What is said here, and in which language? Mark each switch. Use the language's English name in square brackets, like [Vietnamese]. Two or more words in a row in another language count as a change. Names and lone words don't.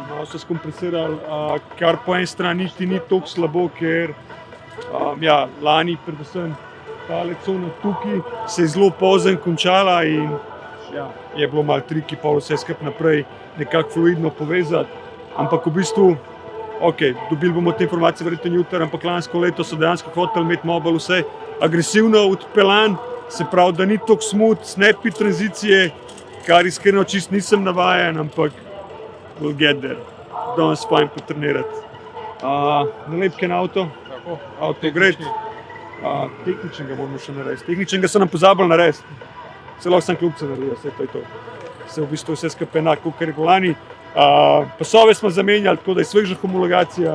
[Slovenian] Malo so skompresirali, kar po eni strani niti ni toliko slabo, ker lani predvsem tale cona tukaj se je zelo pozno končala in je bilo malo triki pa vse skupaj naprej nekako fluidno povezati. Ampak v bistvu, dobili bomo te informacije verjetno jutri, ampak lansko leto so dejansko hoteli imeti malo bolj vse agresivno odpeljan, se pravi, da ni toliko [English] smooth, snappy [Slovenian] tranzicije, kar iskreno čist nisem navajen, ampak [English] we'll get there. [Slovenian] Danes fajn potrenirati. nalepke na avto, Tako, avtogred. Tehničnega moramo še narediti. Tehničnega so nam pozabili narediti. Se lahko sam klubce naredijo, vse to je to. Se v bistvu vse skupaj enako, kot je lani. Pasove smo zamenjali, tako da je sveža homologacija.